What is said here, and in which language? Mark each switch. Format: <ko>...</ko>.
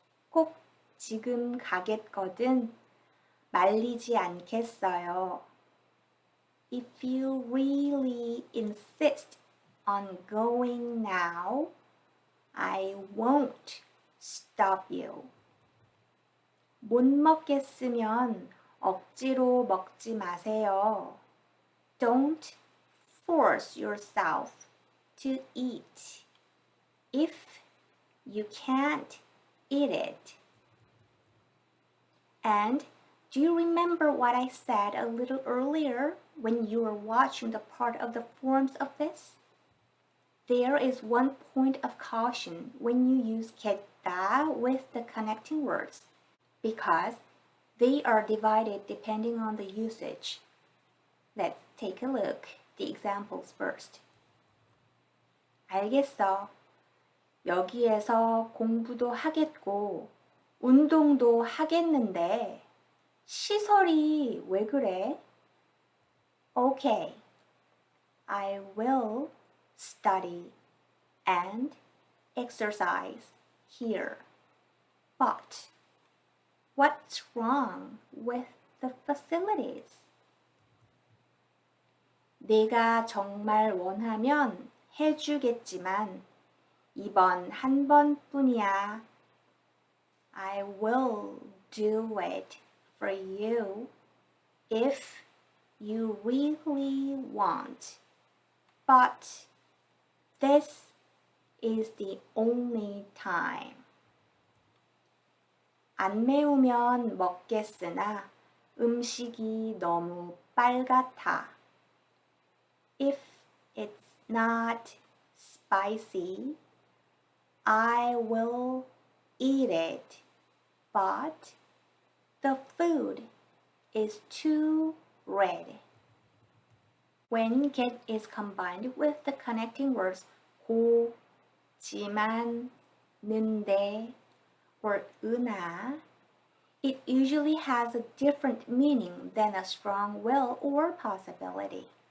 <ko>꼭 지금 가겠거든. 말리지 않겠어요.</ko> <en>If you really insist on going now, I won't stop you.</en> <ko>못 먹겠으면 억지로 먹지 마세요.</ko> <en>Don't force yourself to eat if you can't eat it. And do you remember what I said a little earlier when you were watching the part of the forms of this? There is one point of caution when you use 겠다 with the connecting words because they are divided depending on the usage. Let's take a look at the examples first.</en> <ko>알겠어. 여기에서 공부도 하겠고 운동도 하겠는데 시설이 왜 그래?</ko> <en>Okay, I will study and exercise here. But what's wrong with the facilities?</en> <ko>내가 정말 원하면 해주겠지만 이번 한 번뿐이야.</ko> <en>I will do it for you if you really want. But this is the only time.</en> <ko>안 매우면 먹겠으나 음식이 너무 빨갛다.</ko> <en>If it's not spicy, I will eat it. But the food is too red. When get is combined with the connecting words 고, 지만, 는데, or 으나, it usually has a different meaning than a strong will or possibility.</en>